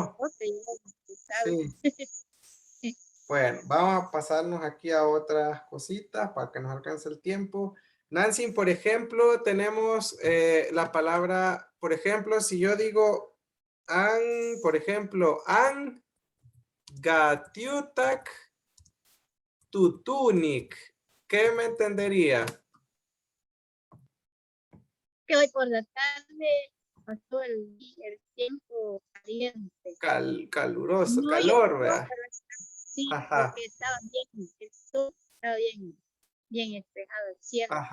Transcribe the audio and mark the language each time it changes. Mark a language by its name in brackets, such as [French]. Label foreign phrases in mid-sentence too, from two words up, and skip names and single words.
[Spanish] cipote ya sabe. Sí. Bueno, vamos a pasarnos aquí a otras cositas para que nos alcance el tiempo. Nancy, por ejemplo, tenemos la palabra, por ejemplo, si yo digo por ejemplo, [Papantla Totonac] an gatiutak tutunik, [Spanish] ¿qué me entendería? Que hoy por la tarde pasó el tiempo caliente. Caluroso, No calor, llovió, ¿verdad? pero sí, Ajá, porque estaba bien, el sol estaba bien despejado, el cielo, no